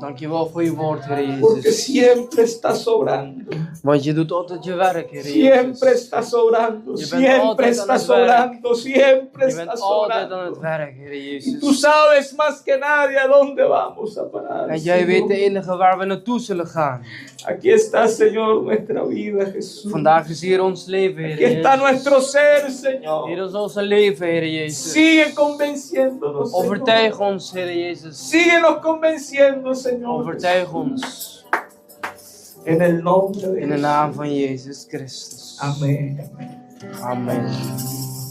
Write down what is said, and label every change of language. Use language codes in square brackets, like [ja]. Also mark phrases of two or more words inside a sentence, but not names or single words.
[nl] Dankjewel voor je woord, Heer [es] porque [nl] Jezus. [es] siempre estás obrando, [nl] Want je doet altijd je werk, Heer [es] siempre [nl] Jezus. [es] estás obrando, [nl] Je bent [es] siempre [nl] altijd aan [es] estás [nl] het werk. [es] obrando, siempre [nl] Je bent [es] estás [nl] altijd aan het [es] obrando. [nl] werk, Heer [es] Y tú [nl] Jezus. [es] sabes más que nadie a dónde vamos a parar. [nl] En jij weet de [es] Señor. [nl] enige waar we naartoe zullen gaan. [es] Aquí está, Señor, nuestra vida, Jesús. [nl] Vandaag is hier ons leven, [es] Aquí [nl] Heer [es] está [nl] Jezus. [es] nuestro ser, Señor. [nl] Hier is onze leven, Heer Jezus. [es] Sigue convenciéndonos, Señor. [nl] Overtuig ons, Heer Jezus. [es] Síguenos convenciendo, Señor. [nl] Overtuig ons. [es] En el nombre de [nl] In de [es] Jesús. [nl] naam van Jezus Christus. [es] Amén. [nl] Amen.